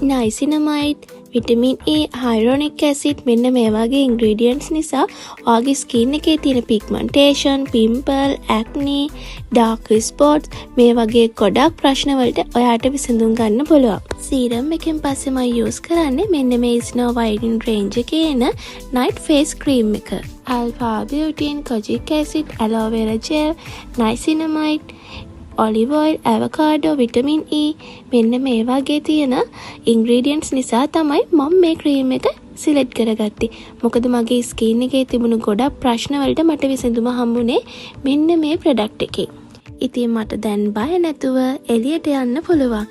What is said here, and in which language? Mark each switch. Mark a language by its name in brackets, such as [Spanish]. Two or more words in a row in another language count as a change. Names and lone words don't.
[English] niacinamide, vitamin E, hyaluronic acid [Sinhala] මෙන්න මේ වගේ ඉන්ග්‍රීඩියන්ට්ස් නිසා ඔයාගේ ස්කින් එකේ තියෙන [English] pigmentation, pimple, acne, dark spots [Sinhala] මේ වගේ ගොඩක් ප්‍රශ්න වලට ඔයාට විසඳුම් ගන්න පුළුවන්. සීරම් එකෙන් පස්සේ මම යූස් කරන්නේ මෙන්න මේ [English] snow whitening range [Sinhala] එකේ එන [English] night face cream [Sinhala] එක. [English] alpha butane, kojic acid, aloe vera gel, niacinamide, olive oil, avocado, vitamin E [Sinhala] මෙන්න මේ වගේ තියෙන ingredients නිසා තමයි මම මේ ක්‍රීම් එක සිලෙක්ට් කරගත්තේ. මොකද මගේ ස්කින් එකේ තිබුණු ගොඩක් ප්‍රශ්න වලට මට විසඳුම හම්බුනේ මෙන්න මේ ප්‍රොඩක්ට් එකේ. ඉතින් මට දැන් බය නැතුව එළියට යන්න පුළුවන්.